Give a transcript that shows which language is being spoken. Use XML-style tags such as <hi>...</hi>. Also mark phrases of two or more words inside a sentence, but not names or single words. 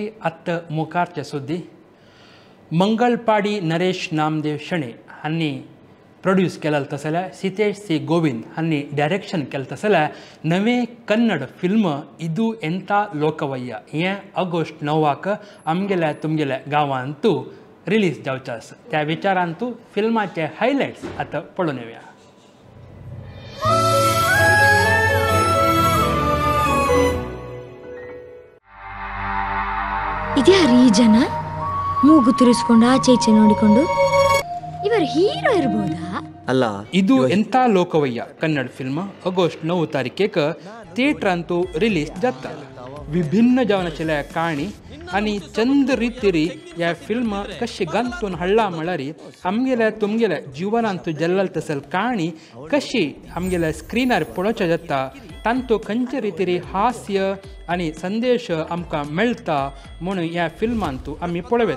<kok>आत्त मुखारचे सुद्दी मंगलपाडी नरेश नामदेव शणे हांणी प्रोड्यूस केलें तसल्या सितेश सी गोविंद हांणी डायरेक्शन केलें तसल्या नवे कन्नड फिल्म इदू एंता लोकवय्या हें ऑगस्ट 9 आमगेल्या तुमगेल्या गांवांत रिलीज जावचें आसा. त्या विचारांत फिल्माचे हायलायट्स आतां पळोवन येवया.</kok> <kn>ಇದ್ಯಾರು ಈ ಜನ? ಮೂಗು ತುರಿಸ್ಕೊಂಡು ಆಚೆ ಈಚೆ ನೋಡಿಕೊಂಡು ಇವರು ಹೀರೋ ಇರ್ಬೋದಾ? ಅಲ್ಲ,</kn> <kok>ಇದು ಎಂಥ ಲೋಕವಯ್ಯ ಕನ್ನಡ ಫಿಲ್ಮ್ ಆಗಸ್ಟ್ 9 तारखेक थिएटर ಅಂತೂ रिलीज जाता. विभिन्न जावनाचेल्या काणी आणि चंद रितीरी या फिल्म कशी गंतून हळ्ळा म्हळ्यारी आमगेल्या तुमगेल्या जिवनांतू जल्लल तसल काणी कशी आमगेल्या स्क्रीनार पळोवच्या जाता तांतू खंयचे रितीरी हास्य आनी संदेश आमकां मेळटा म्हणून ह्या फिल्मांतू आमी पळोवेत.</kok>